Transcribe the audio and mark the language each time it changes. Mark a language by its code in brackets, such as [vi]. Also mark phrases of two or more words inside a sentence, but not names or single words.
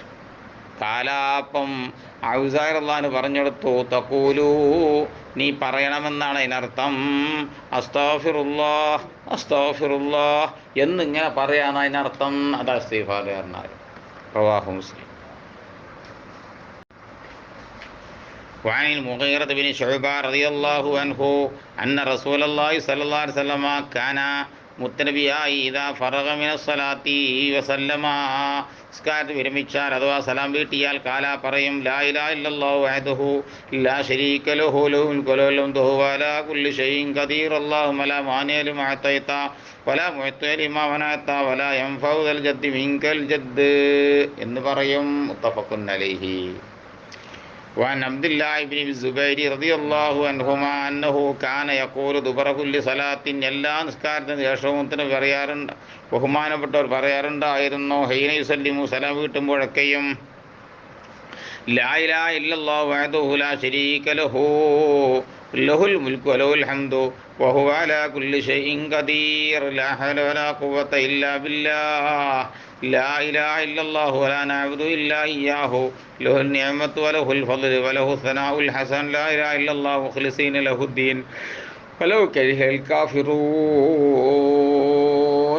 [ml] കാലാപ്പം ഔസാഇ റളിയല്ലാഹു പറഞ്ഞെടുത്തു തഖൂലു, നീ പറയണമെന്നാണ് അതിനർത്ഥം. [ar] أستغفر الله أستغفر الله [ml] എന്നിങ്ങനെ പറയാനാണ് അതിനർത്ഥം. അതാ ഇസ്തിഗ്ഫാർ പറഞ്ഞാൽ. [ar] رواه مسلم. وعن المغيرة بن شعبة رضي الله عنه أن رسول الله صلى الله عليه وسلم كان മുത്തനബിയായി إذا فرغ من الصلاة وسلم, [ml] നിസ്കാരത്തിൽ വിരമിച്ചാൽ അഥവാ സലാം വീട്ടിയാൽ കാല പറയും [ar] لا إله إلا الله وحده لا شريك له له الملك وله الحمد وهو على كل شيء قدير اللهم لا مانع لما أعطيت ولا معطي لما منعت ولا ينفع ذا الجد منك الجد [ml] എന്ന് പറയും. [ar] متفق عليه. وعن عبد الله بن الزبير رضي الله عنهما أنه كان يقول دبر كل صلاة, [ml] എല്ലാ നിസ്കാരത്തിന് ശേഷവും പറയാറുണ്ട്, ബഹുമാനപ്പെട്ടവർ പറയാറുണ്ടായിരുന്നു [ar] حين يسلم, [ml] സലാം വീട്ടുമ്പോഴൊക്കെയും [ar] لا إله إلا الله وحده لا شريك له له الملك وله الحمد وهو على كل شيء قدير لا حول ولا قوة إلا بالله لا إله إلا الله ولا نعبد إلا إياه له النعمة وله الفضل وله الثناء الحسن لا إله إلا الله مخلصين له الدين ولو كره الكافرون.